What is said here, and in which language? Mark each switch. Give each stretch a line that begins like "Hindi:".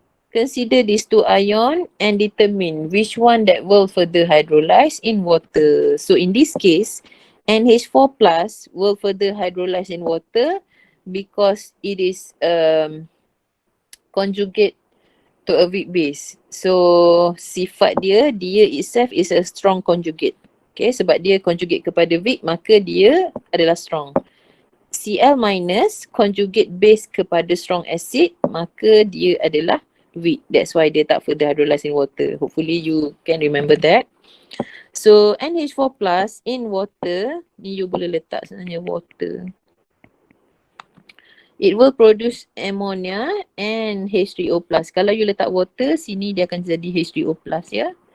English: Consider these two ion and determine which one that will further hydrolyze in water. So in this case, NH4 plus will further hydrolyze in water because it is conjugate to a weak base. So
Malay: sifat dia
English: itself is a strong conjugate.
Malay: Okay, sebab dia conjugate kepada weak, maka dia adalah strong. Cl minus conjugate base kepada strong acid, maka dia adalah weak.
English: That's why
Malay: dia tak
English: further hydrolyze in water. Hopefully you can remember that.
Malay: So
English: NH4 plus in water,
Malay: ni you boleh letak sebenarnya water.
English: It will produce ammonia and H3O plus.
Malay: Kalau you letak water, sini dia akan jadi H3O plus ya.